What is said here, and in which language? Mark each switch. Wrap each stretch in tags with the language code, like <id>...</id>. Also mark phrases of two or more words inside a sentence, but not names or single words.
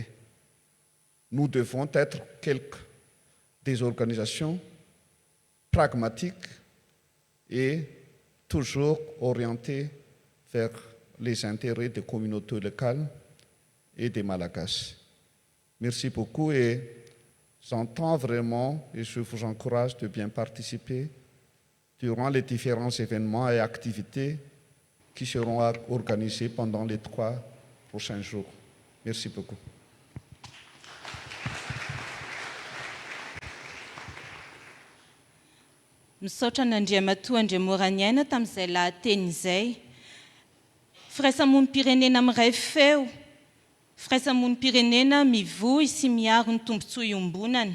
<fr>Nous devons être des organisations pragmatiques et toujours orientées vers les intérêts des communautés locales et des Malagasy. Merci beaucoup, et j'entends vraiment, et je vous encourage de bien participer durant les différents événements et activités qui seront organisés pendant les 3 prochains jours. Merci beaucoup.</fr> <mg>Misaotra an'Andriamatoa Andriamoraniaina tamin'izay lahateny izay. Firaisamonim-pirenena amiray feo, firaisamonim-pirenena mivohy sy miaro ny tombontsoa iombonany.</mg>